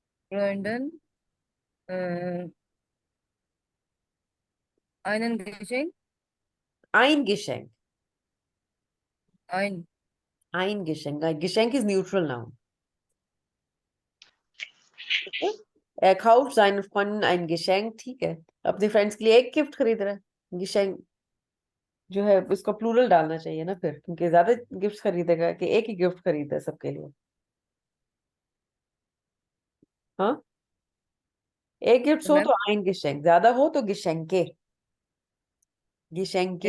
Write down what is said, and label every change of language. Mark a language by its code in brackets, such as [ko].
[de] Freunden äh, einen Geschenk, आइन गिशेंग। ein आइन गिशेंग, गिशेंग [en] Is neutral noun. [de] Er kauft seinen Freunden ein Geschenk, [hi] ठीक है। अपने फ्रेंड्स के लिए एक गिफ्ट खरीद रहा है। गिशेंग जो है उसको प्लूरल डालना चाहिए ना फिर, क्योंकि ज्यादा गिफ्ट खरीदेगा कि एक ही गिफ्ट खरीदा है सबके लिए। हाँ, एक गिफ्ट हो [en] ma'am [hi] तो आइन गिशेंग, ज्यादा हो तो गिशेंके, गिशेंके।